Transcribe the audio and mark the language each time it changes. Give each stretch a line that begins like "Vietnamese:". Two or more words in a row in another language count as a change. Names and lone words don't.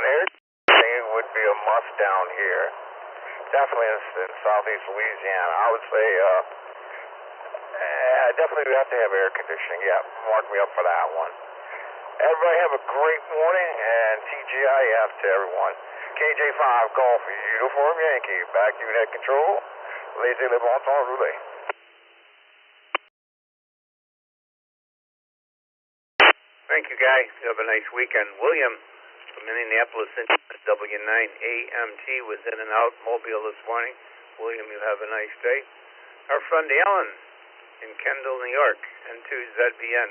English: Air conditioning would be a must down here. Definitely in southeast Louisiana. I would say definitely we have to have air conditioning. Yeah, mark me up for that one. Everybody have a great morning, and TGIF to everyone. KJ5 Golf Uniform Yankee, back unit control.
French: Laissez le bon temps rouler.
English: Thank you, Guy. You have a nice weekend. William from Minneapolis, W9 AMT was in and out Mobile this morning. William, you have a nice day. Our friend Alan in Kendall, New York, N2ZBN.